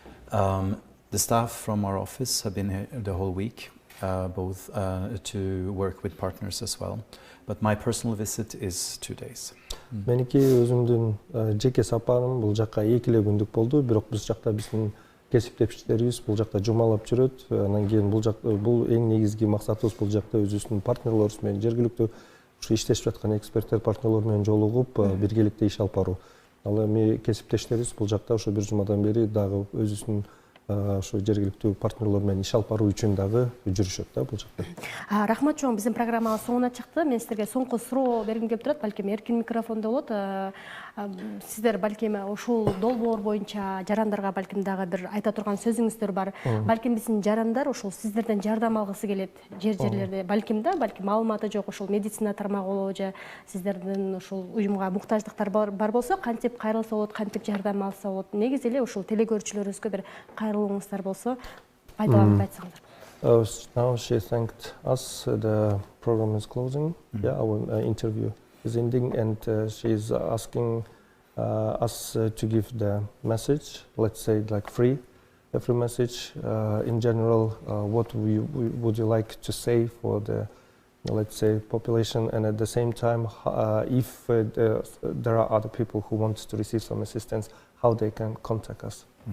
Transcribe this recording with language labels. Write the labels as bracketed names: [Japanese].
[English] The staff from our office have been here the whole week, both to work with partners as well. But my personal visit is 2 days. [Kyrgyz] Меники өзүмдүн жеке сапарым бул жакка 2 күндүк болду, бирок биз жакта биздин кесиптештерибиз бул жакта жумалап жүрөт. Анан кийин бул эң негизги максатыбыз бул жакта өзүбүздүн партнерлорубуз менен жергиликтүү ушу иштешип жаткан эксперттер, партнерлор менен жолугуп, биргеликте иш алып баруу. Ал эми кесиптештерибиз бул жакта ошо бир жумадан бери дагы өзүбүздүн ошо жергиликтүү партнерлор менен иш алып баруу үчүн дагы жүрүшөт да бул жакта. Рахмат чоң, биздин программабыз соңуна чыкты. Мен сиздерге соңку суроо бергим келип турат, балким эркин микрофондо болот. Сиздер балким ушул долбоор боюнча жарандарга балким дагы бир айта турган сөзүңүздөр бар. Балким биздин жарандар ушул сиздерден жардам алгысы келет жерлерде. Балким маалыматы жок, ушул медицина тармагы болобу же сиздердин ушул уюмга муктаждыктар бар болсо, кантип кайрылса болот, кантип жардам алса болот. Негизи эле ушул телекөрүүчүлөрүбүзгө бир кайрылууңуздар болсо, пайдаланып айтсаңыздар. [English] Now she thanked us. The program is closing. Our interview is ending, and she's asking us to give the message. Let's say like free message. In general, what would you like to say for the, let's say, population, and at the same time, if there are other people who want to receive some assistance, how they can contact us?